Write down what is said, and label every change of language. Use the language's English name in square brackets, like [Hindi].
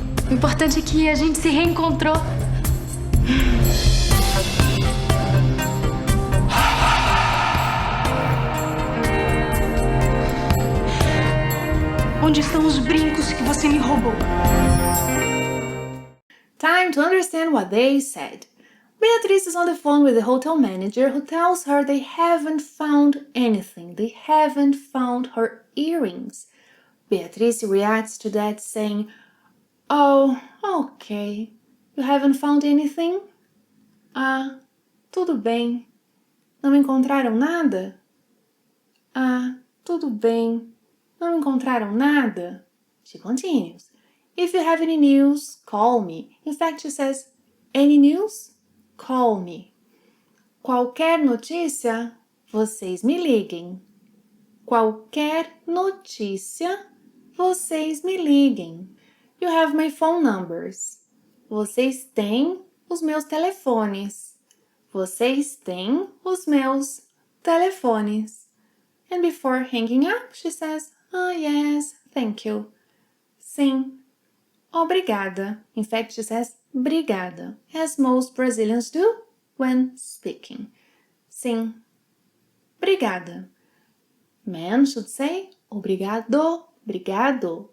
[Portuguese] O importante é que a gente se reencontrou. Onde estão os brincos que você me roubou? [English] Time to understand what they said. Beatrice is on the phone with the hotel manager who tells her they haven't found anything. They haven't found her earrings. Beatrice reacts to that saying, "Oh, okay. You haven't found anything? [Portuguese] Tudo bem. Não encontraram nada? Tudo bem. Não encontraram nada?" [English] She continues. "If you have any news, call me." In fact, she says, "Any news? Call me." [Portuguese] Qualquer notícia, vocês me liguem. Qualquer notícia, vocês me liguem. [English] You have my phone numbers. [Portuguese] Vocês têm os meus telefones. Vocês têm os meus telefones. [English] And before hanging up, she says, yes, thank you. [Portuguese] Sim, obrigada. [English] In fact, she says, brigada, as most Brazilians do when speaking. [Portuguese] Sim, brigada. [English] Men should say, obrigado, obrigado.